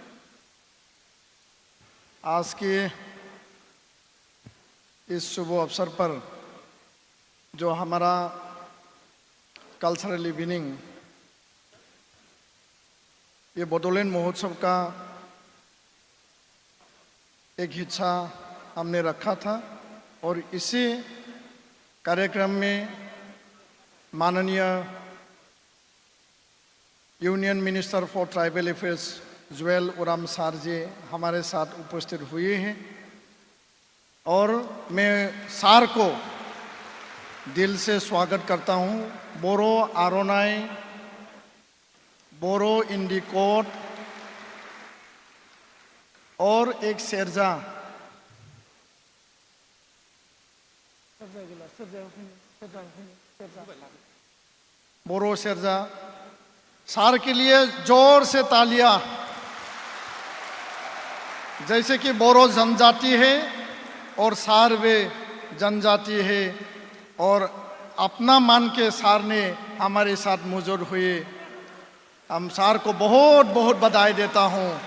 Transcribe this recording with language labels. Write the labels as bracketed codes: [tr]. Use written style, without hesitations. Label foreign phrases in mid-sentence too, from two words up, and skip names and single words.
[hi] आज के इस शुभ अवसर पर जो हमारा [en] cultural evening, [hi] ये बोडोलैंड महोत्सव का एक हिस्सा हमने रखा था और इसी कार्यक्रम में माननीय [en] union minister for tribal affairs [hi] जुएल ओराम सार जी हमारे साथ उपस्थित हुए हैं और मैं सार को दिल से स्वागत करता हूं। बोरो आरोनाई, बोरो इंडिकोट और एक शेरजा बोरो शेरजा सार के लिए जोर से तालियां। जैसे कि बोरो जनजाति है और सार वे जनजाति है और अपना मान के सार ने हमारे साथ मौजूद हुए। हम सार को बहुत बहुत बधाई देता हूं।